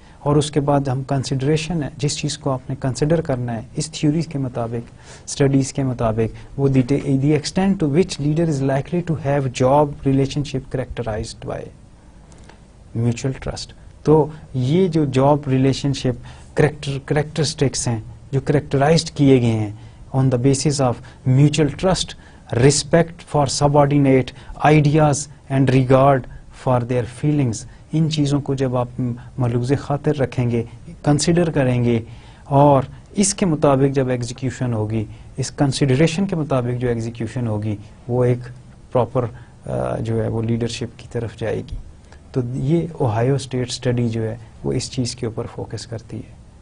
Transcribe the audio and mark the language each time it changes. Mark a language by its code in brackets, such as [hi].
[ur] اور اس کے بعد ہم کنسیڈریشن ہے جس چیز کو آپ نے کنسیڈر کرنا ہے اس تھیوریز کے مطابق, اسٹڈیز کے مطابق, وہ [en] The extent to which leader is likely to have job relationship characterized by mutual trust. [ur] تو یہ جو جاب ریلیشن شپ کریکٹرسٹکس ہیں جو کریکٹرائزڈ کیے گئے ہیں [en] on the basis of mutual trust, respect for subordinate, ideas and regard for their feelings. [ur] ان چیزوں کو جب آپ ملحوظ خاطر رکھیں گے, کنسیڈر کریں گے, اور اس کے مطابق جب ایگزیکیوشن ہوگی, اس کنسیڈریشن کے مطابق جو ایگزیکیوشن ہوگی وہ ایک پراپر جو ہے وہ لیڈرشپ کی طرف جائے گی. تو یہ اوہایو اسٹیٹ اسٹڈی جو ہے وہ اس چیز کے اوپر فوکس کرتی ہے.